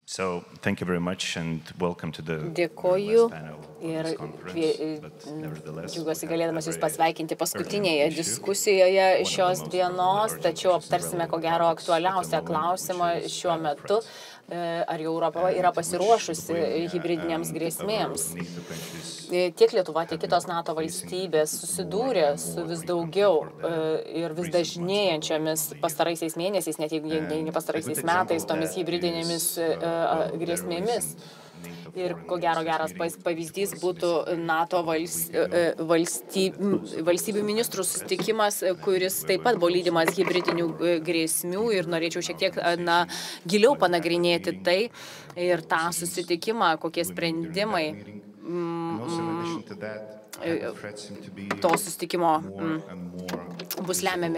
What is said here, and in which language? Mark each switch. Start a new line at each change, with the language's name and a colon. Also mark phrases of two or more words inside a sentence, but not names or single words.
English: So, thank you very much and welcome to the
Lithuanian: Dėkoju
English: last panel of
Lithuanian: ir
English: this conference, but nevertheless,
Lithuanian: džiaugiuosi
English: we have
Lithuanian: galėdamas
English: a
Lithuanian: Jūs
English: very
Lithuanian: pasveikinti
English: urgent
Lithuanian: paskutinėje
English: issue.
Lithuanian: diskusijoje
English: One of the
Lithuanian: šios
English: most
Lithuanian: dienos,
English: urgent
Lithuanian: tačiau
English: issues,
Lithuanian: aptarsime ko
English: relevant
Lithuanian: gero
English: topics at the
Lithuanian: aktualiausią
English: moment,
Lithuanian: klausimą
English: which is
Lithuanian: šiuo metu,
English: threats.
Lithuanian: ar jau Europa yra
English: And which
Lithuanian: pasiruošusi
English: bring,
Lithuanian: hybridinėms
English: our
Lithuanian: grėsmėms.
English: NATO countries
Lithuanian: Tiek Lietuva, tiek
English: have
Lithuanian: kitos
English: been
Lithuanian: NATO
English: facing
Lithuanian: valstybės
English: more
Lithuanian: susidūrė
English: and
Lithuanian: su
English: more
Lithuanian: vis
English: frequently
Lithuanian: daugiau
English: for the
Lithuanian: ir vis
English: recent months,
Lithuanian: dažnėjančiomis
English: probably
Lithuanian: pastaraisiais mėnesiais, net jeigu ne
English: And a
Lithuanian: pastaraisiais
English: good
Lithuanian: metais,
English: example of
Lithuanian: tomis
English: that
Lithuanian: hybridinėmis
English: is, the
Lithuanian: grėsmėmis.
English: recent NATO
Lithuanian: Ir
English: Foreign
Lithuanian: ko gero
English: Ministers
Lithuanian: geras
English: meeting,
Lithuanian: pavyzdys
English: which was
Lithuanian: būtų
English: basically
Lithuanian: NATO
English: a week ago.
Lithuanian: valstybių ministrų susitikimas, kuris taip pat buvo lydimas hybridinių grėsmių ir norėčiau šiek tiek giliau panagrinėti tai ir tą susitikimą, kokie sprendimai to susitikimo bus lemiami.